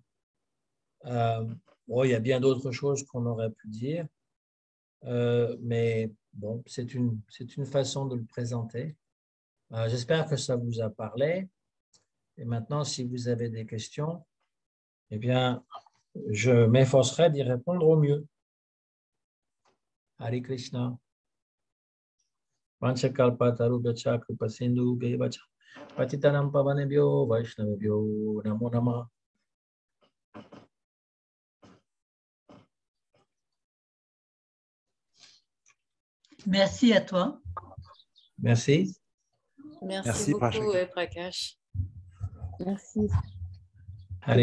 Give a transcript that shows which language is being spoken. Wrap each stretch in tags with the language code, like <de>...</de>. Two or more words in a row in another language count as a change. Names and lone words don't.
<fr>Bon, il y a bien d'autres choses qu'on aurait pu dire, mais bon, c'est une façon de le présenter. J'espère que ça vous a parlé. Et maintenant, si vous avez des questions, eh bien, je m'efforcerai d'y répondre au mieux. Hare Krishna.</fr> <sa>वाञ्छाकल्पतरुभ्यश्च कृपासिन्धु भ्येवच पतितानां पावनेभ्यो वैष्णवेभ्यो नमो नमः.</sa> <fr>Merci à toi. Merci. Merci beaucoup, Prakash. Merci. Hare</fr>